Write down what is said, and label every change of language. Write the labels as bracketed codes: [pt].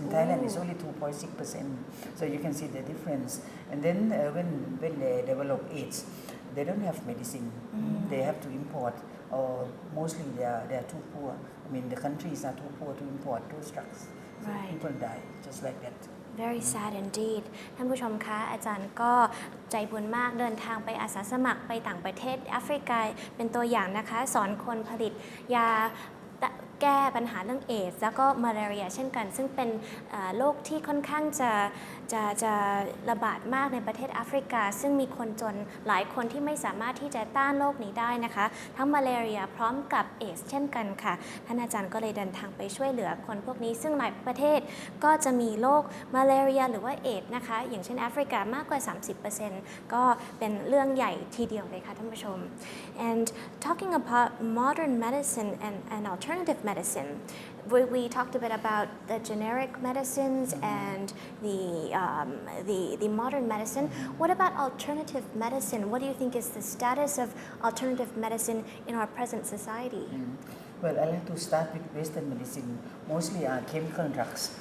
[en] In Thailand, it's only 2.6%. So you can see the difference. And then when they develop AIDS, they don't have medicine. They have to import, or mostly they are too poor. I mean, the countries are too poor to import those drugs. So people die just like that. Very sad indeed [th] ท่านผู้ชมคะอาจารย์ก็ใจบุญมากเดินทางไปอาสาสมัครไปต่างประเทศแอฟริกาเป็นตัวอย่างนะคะสอนคนผลิตยาแก้ปัญหาเรื่องเอดส์แล้วก็มาลาเรียเช่นกันซึ่งเป็นโรคที่ค่อนข้าง จะระบาดมากในประเทศแอฟริกาซึ่งมีคนจนหลายคนที่ไม่สามารถที่จะต้านโรคนี้ได้นะคะทั้งมาลาเรียพร้อมกับเอดส์เช่นกันค่ะท่านอาจารย์ก็เลยเดินทางไปช่วยเหลือคนพวกนี้ซึ่งหลายประเทศก็จะมีโรคมาลาเรียหรือว่าเอดส์นะคะอย่างเช่นแอฟริกามากกว่า 30% ก็เป็นเรื่องใหญ่ทีเดียวเลยค่ะท่านผู้ชม [en] and talking about modern medicine and alternative medicine we talked a bit about the generic medicines and the modern medicine. What about alternative medicine? What do you think is the status of alternative medicine in our present society? Well, I like to start with Western medicine. Mostly are chemical drugs,